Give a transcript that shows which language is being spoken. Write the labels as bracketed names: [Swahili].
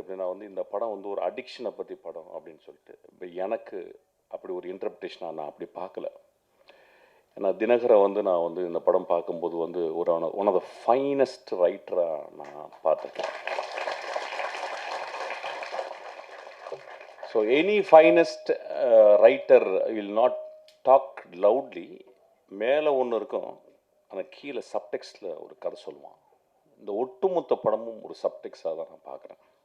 [Tamil] எப்படின்னா இந்த படம் ஒரு அடிக்ஷனை பற்றி படம் அப்படின்னு சொல்லிட்டு. இப்போ எனக்கு அப்படி ஒரு இன்டர்பிரேஷனாக நான் அப்படி பார்க்கல. ஏன்னா தினகரை நான் இந்த படம் பார்க்கும்போது ஒரு [English] one of the finest ரைட்டராக [Tamil] நான் பார்த்துருக்கேன். [English] So any finest writer will not talk loudly. [Tamil] மேலே ஒன்று இருக்கும், ஆனால் கீழே சப்டெக்ஸ்டில் ஒரு கதை சொல்லுவான். இந்த ஒட்டுமொத்த படமும் ஒரு சப்டெக்ஸாக தான் நான் பார்க்குறேன்.